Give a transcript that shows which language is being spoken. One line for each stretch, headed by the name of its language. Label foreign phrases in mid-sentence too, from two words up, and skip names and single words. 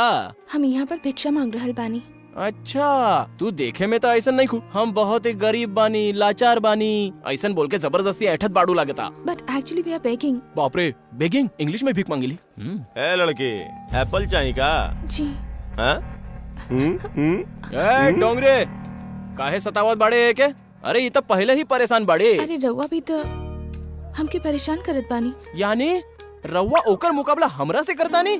Bhojpuri: हम यहाँ पर भिक्षा मांग रहल बानी। अच्छा, तू देखे में तो ऐसा नहीं खू। हम बहुत ही गरीब बानी, लाचार बानी, ऐसा बोल के जबरदस्ती ऐठत बाड़ू लागता।
English: But actually we are begging.
Bhojpuri: बाप रे, बेगिंग? इंग्लिश में भीख मांगली? ए लड़के, एप्पल चाहिए का? जी। हाँ? ए डोंगरे, काहे सतावत बाड़े के? अरे ये तो पहले ही परेशान बाड़े। अरे रउआ भी तो हमके परेशान करत बानी। यानी रउआ ओकर मुकाबला हमरा से करता नी?